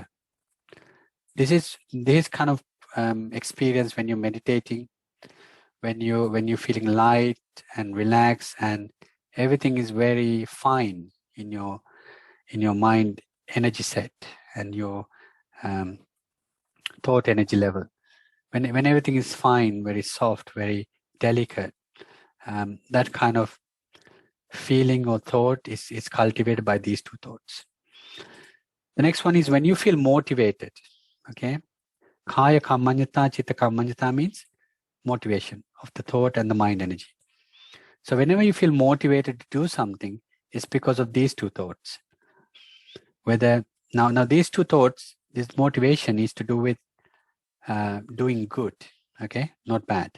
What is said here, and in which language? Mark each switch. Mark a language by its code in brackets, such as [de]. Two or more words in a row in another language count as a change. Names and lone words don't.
[en] This is kind of experience when you're meditating, when you're feeling light and relaxed, and everything is very fine in your mind energy set and your thought energy level. When everything is fine, very soft, very delicate, that kind of feeling or thought is cultivated by these two thoughts. The next one is when you feel motivated. Okay, [pi] kaya kammanyata, chitta kammanyata [en] means motivation of the thought and the mind energy. So whenever you feel motivated to do something, it's because of these two thoughts. Whether now these two thoughts, this motivation is to do with doing good, okay, not bad.